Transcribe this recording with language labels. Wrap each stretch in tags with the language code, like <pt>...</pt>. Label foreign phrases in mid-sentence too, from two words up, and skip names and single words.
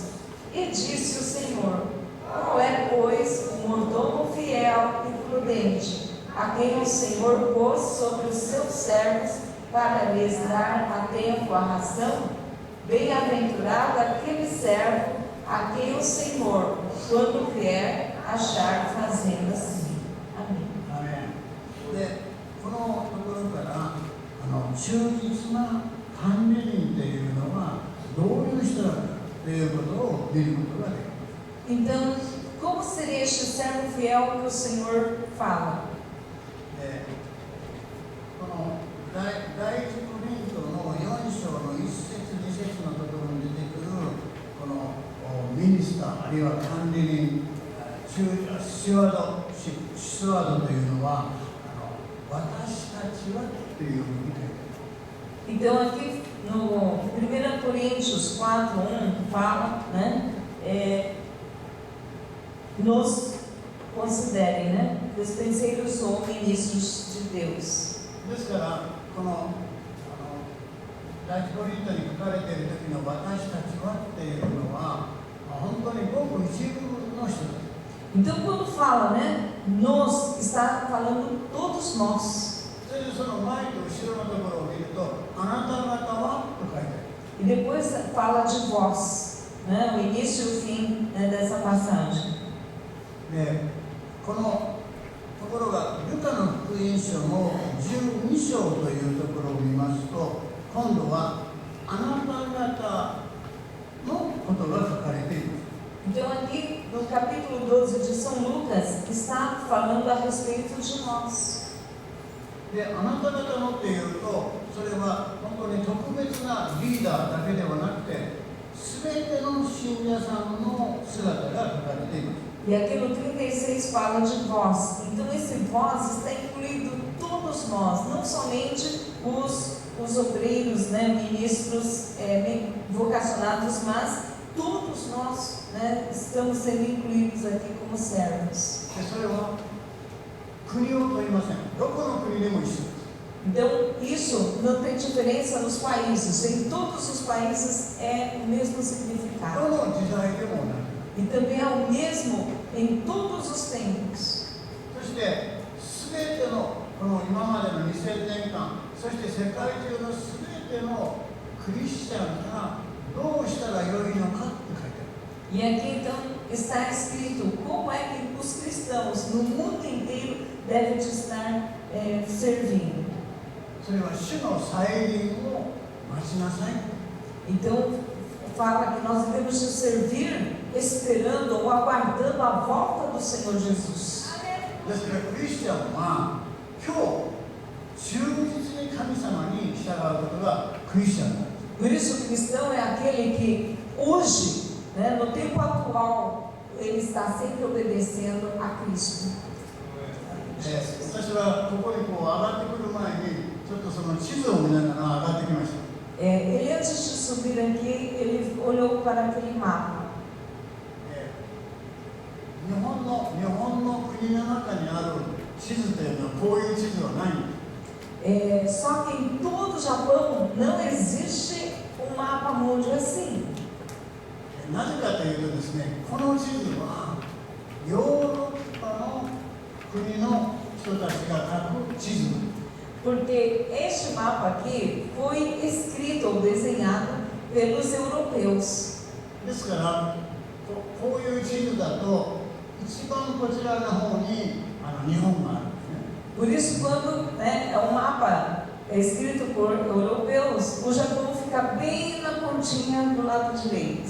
<pt>E disse o Senhor: qual é, pois, o mordomo fiel e prudente, a quem o Senhor pôs sobre os seus servos para lhes dar a tempo a ração? Bem-aventurado aquele servo a quem o Senhor, quando vier, achar fazendo assim. Amém.</pt> <ja>アメン。で、このところから忠実な管理人というのはどういう人だかということを見ることができる。</ja> <pt>Então, como seria este servo fiel que o Senhor fala?</pt> <ja>で、この第一コリントの4章の1節2節のところに出てくるこのミニスターあるいは管理人シワードというのは私たちはというふうに書いてある。</ja> <pt>Então, aqui no 1 Coríntios 4:1 fala, né? Nos considerem, né? Despenseiros ou ministros de Deus.</pt> <ja>ですからこの第一コリントに書かれている時の私たちはっていうのは本当にごく一部の人です。</ja> <pt>Então, quando fala, né? Nós, está falando todos nós.</pt> <ja>それでその前と後ろのところを見るとあなた方はと書いてある。</ja> <pt>E depois fala de vós, né? O início e o fim, né, dessa passagem.</pt> <ja>で、このところがルカの福音書の12章というところを見ますと今度はあなた方のことが書かれています。</ja> <pt>Então, aqui no capítulo 12 de São Lucas, está falando a respeito de nós.</pt> <ja>で、あなた方のっていうとそれは本当に特別なリーダーだけではなくて全ての信者さんの姿が書かれています。</ja> <pt>E aqui no 36 fala de vós. Então, esse vós está incluído todos nós, não somente os obreiros, né, ministros vocacionados, mas todos nós, né, estamos sendo incluídos aqui como servos.</pt> <ja>で、それは国を問いません。どこの国でも一緒です。</ja> <pt>Então, isso não tem diferença nos países. Em todos os países é o mesmo significado.</pt> <ja>どの時代でも同じ。</ja> <pt>E também é o mesmo em todos os tempos.</pt> <ja>そして全てのこの今までの2000年間、そして世界中の全てのクリスチャンがどうしたらよいのかって書いてある。</ja> <pt>E aqui então está escrito como é que os cristãos no mundo inteiro devem estar servindo.</pt> <ja>それは主の再臨を待ちなさい。</ja> <pt>Então fala que nós devemos servir esperando ou aguardando a volta do Senhor Jesus.</pt> <ja>ですからクリスチャンは今日忠実に神様に従うことがクリスチャンなんです。</ja> <pt>Por isso, o cristão é aquele que hoje, né, no tempo atual, ele está sempre obedecendo a Cristo.</pt> <ja>私はここにこう上がってくる前にちょっとその地図を見ながら上がってきました。</ja> <pt>Ele antes de subir aqui, ele olhou para aquele mapa.</pt> <ja>日本の国の中にある地図というのはこういう地図はないんです。</ja> <pt>Só que em todo o Japão não existe mapa mundo assim.</pt> <ja>なぜかというとですね、この地図はヨーロッパの国の人たちが書く地図。</ja> <pt>Porque este mapa aqui foi escrito ou desenhado pelos europeus.</pt> <ja>ですからこういう地図だと一番こちらの方に日本があるんですね。</ja> <pt>Por isso, quando é um mapa escrito por europeus, o Japão fica bem na pontinha do lado direito.</pt>